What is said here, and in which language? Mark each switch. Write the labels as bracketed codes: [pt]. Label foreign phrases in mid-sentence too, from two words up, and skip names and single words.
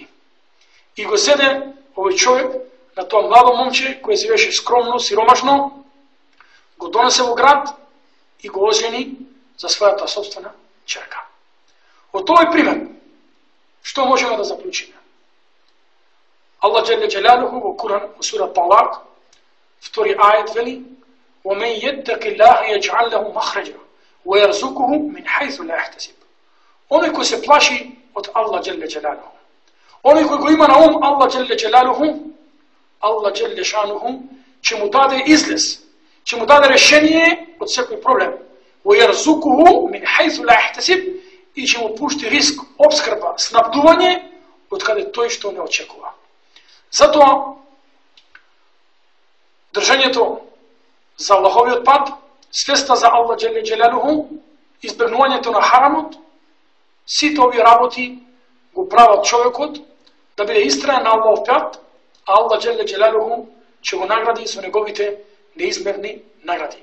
[mk] И го седе овој човек на тоа младо момче, кој живееше скромно, сиромашно, го донесе во град и го ожени за својата собствена черка. Од овој пример, што можеме да заклучиме? [ar] الله جل جلاله [mk] во Куран, во сура Талак, 2 ајет вели: [ar] وَمَنْ يَتَّقِ اللَّهَ يَجْعَلْ لَهُ مَخْرَجًا وَيَرْزُقُهُ مِنْ حَيْثُ лَا يَحْتَسِبُ. [mk] Оној кој се плаши од [ar] الله جل جلاله, [mk] оној кој го има на ум [ar] الله جل جلاله, الله جل شأنه [mk] ќе му даде излез, ќе му даде решение од секој проблем. [ar] وَيَرْزُقُهُ مِنْ حَيْثُ لَا يَحْتَسِبْ [mk] и ќе му пушти риск, обскрба, снабдување од каде тој што не очекува. Затоа држањето за Аллаховиот пат, свеста за [ar] الله جل جلاله, [mk] избегнувањето на харамот, сите овие работи го прават човекот да биде истраен на Аллахов пат, а [ar] الله جل جلاله [mk] ќе го награди со неговите неизмерни награди.